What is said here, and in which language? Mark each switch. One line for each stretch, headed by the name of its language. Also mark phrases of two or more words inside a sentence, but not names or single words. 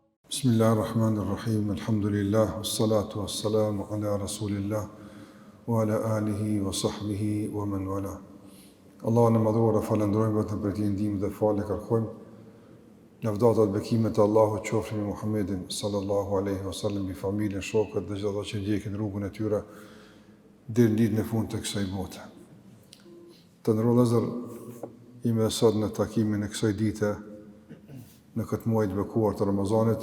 Arabic: بسم الله الرحمن الرحيم، الحمد لله، والصلاة والسلام على رسول الله، وعلى آله وصحبه ومن والاه.
Albanian: Allah në madhura falendrojmë vetëm për ti ndihmë dhe falë kërkojmë. Lavdata dhe bekimet e Allahut qofshin me Muhammedin
Arabic: صلى الله عليه وسلم,
Albanian: bi familjen, shokët dhe gjithë ata që ndjekin rrugën e tyre deri në ditën e fundit të kësaj bote. Të nderuar vëllezër, jemi sot në takimin e kësaj dite në këtë muaj të bekuar të Ramazanit.